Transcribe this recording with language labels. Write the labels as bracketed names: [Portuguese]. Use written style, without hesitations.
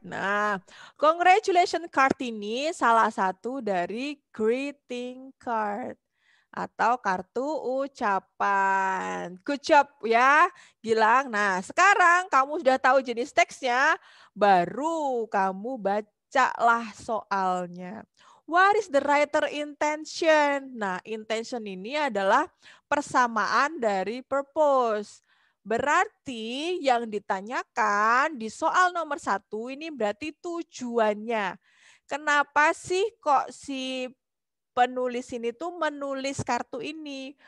[Indonesian] Nah, congratulation card ini salah satu dari greeting card atau kartu ucapan. [English] Good job ya, Gilang. [Indonesian] Nah, sekarang kamu sudah tahu jenis teksnya, baru kamu bacalah soalnya. [English] What is the writer intention? [Indonesian] Nah, intention ini adalah persamaan dari purpose. Berarti yang ditanyakan di soal nomor 1 ini berarti tujuannya. Kenapa sih kok si penulis ini tuh menulis kartu ini?